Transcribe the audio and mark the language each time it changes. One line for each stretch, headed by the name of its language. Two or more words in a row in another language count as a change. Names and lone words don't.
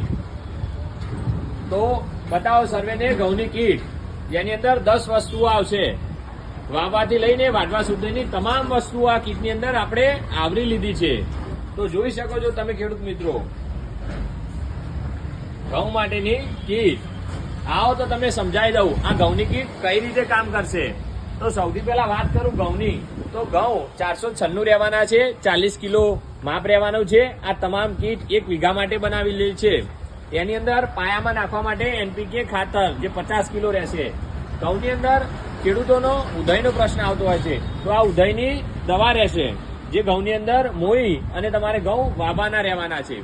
Gujarati: તો બતાવો સર્વેને ઘઉંની કીટ, જેની અંદર 10 વસ્તુઓ આવશે। વાવવાથી લઈને વાઢવા સુધીની તમામ વસ્તુઓ આ કીટની અંદર આપણે આવરી લીધી છે। તો જોઈ શકો છો તમે ખેડૂત મિત્રો, ઘઉં માટેની કીટ। આવો તો તમે સમજાવી દઉં આ ઘઉંની કીટ કઈ રીતે કામ કરશે। તો સૌથી પહેલા વાત કરું ઘઉંની, તો ઘઉં 496 રહેવાના છે, 40 કિલો માપ રહેવાનું છે। આ તમામ કીટ 1 વીઘા માટે બનાવેલી છે। એની અંદર પાયામાં નાખવા માટે એનપીકે ખાતર જે 50 કિલો રહેશે। ઘઉંની અંદર ખેડૂતોનો ઉધઈનો પ્રશ્ન આવતો હોય છે, તો આ ઉધઈની દવા રહેશે, જે ઘઉંની અંદર મોઈ અને તમારે ઘઉં વાવવાના રહેવાના છે।